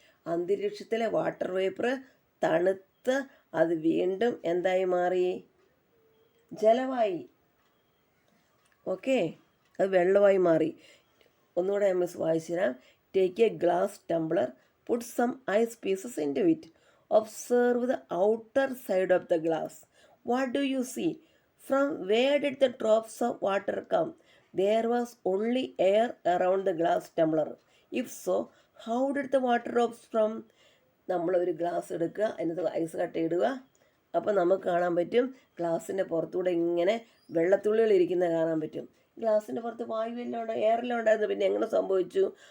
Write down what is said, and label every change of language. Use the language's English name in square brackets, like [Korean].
[Malayalam] അന്തരീക്ഷത്തിലെ water vapour തണുത്ത് അത് വീണ്ടും എന്തായി മാറി? ജലമായി. ഓക്കെ, അത് വെള്ളമായി മാറി. ഒന്നുകൂടെ മിസ് വായിച്ചു തരാം. [English] Take a glass tumbler, put some ice pieces into it, observe the outer side of the glass. What do you see? From where did the drops of water come? There was only air around the glass tumbler. If so, how did the water drops from? [Malayalam] നമ്മളൊരു glass എടുക്കുക, അതിനകത്ത് ice കട്ട ഇടുക. അപ്പോൾ നമുക്ക് കാണാൻ പറ്റും ഗ്ലാസിൻ്റെ പുറത്തൂടെ ഇങ്ങനെ വെള്ളത്തുള്ളികൾ ഇരിക്കുന്നത് കാണാൻ പറ്റും. ഗ്ലാസിൻ്റെ പുറത്ത് വായുവെല്ലാം ഉണ്ട്, എയറെല്ലാം ഉണ്ടായിരുന്നു. പിന്നെ എങ്ങനെ സംഭവിച്ചു?